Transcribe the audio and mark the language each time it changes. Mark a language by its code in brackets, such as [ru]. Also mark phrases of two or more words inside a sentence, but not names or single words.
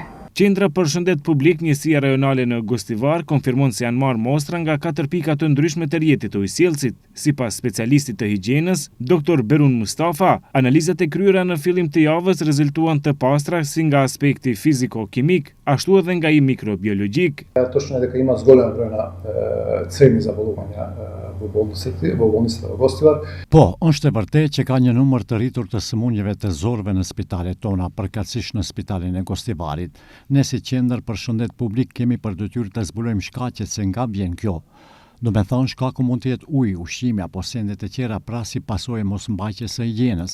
[sq] Qendra për Shëndet Publik, njësia rajonale në Gostivar, konfirmon se janë marrë mostra nga 4 pika të ndryshme të rrjetit të ujësjellësit. Sipas specialistit të higjienës, Dr. Berun Mustafa, analizat e kryera në fillim të javës rezultuan të pastra si nga aspekti fiziko-kimik, ashtu edhe nga i mikrobiologjik. [mk] Точно дека има зголем број на цревни заболувања во болниците во Гостивар. [sq] Po, është e vërtetë që ka një numër të rritur të sëmundjeve të zorëve në spitalet tona, përkatësisht në spitalin e Gostivarit. Ne si qendër për shëndet publik kemi për detyrë të zbulojmë shkaqet se nga vjen kjo. Do me thonë shkaku mund të jetë ujë, ushqimi apo sende të tjera pra si pasojë mosmbajtjes së higjienës.